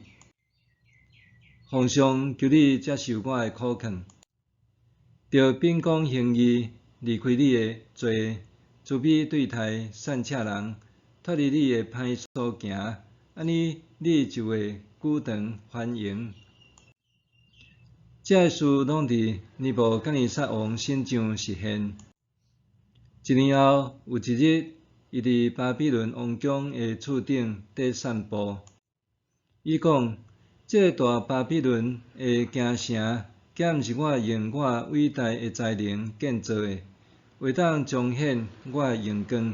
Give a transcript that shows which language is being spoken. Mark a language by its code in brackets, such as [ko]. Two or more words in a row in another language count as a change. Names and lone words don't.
[nan] 皇上，求你接受我的苦劝，着秉公行义，离开你的罪，慈悲对待善车人，脱离你的歹所行，安尼你就会久长繁荣。这事拢伫尼布甲尼撒王身上实现。1年后有一日，伊伫巴比伦王宫的厝顶伫散步。伊讲：这大巴比伦的京城，敢毋是我用我伟大的才能建造的，为当彰显我的荣光。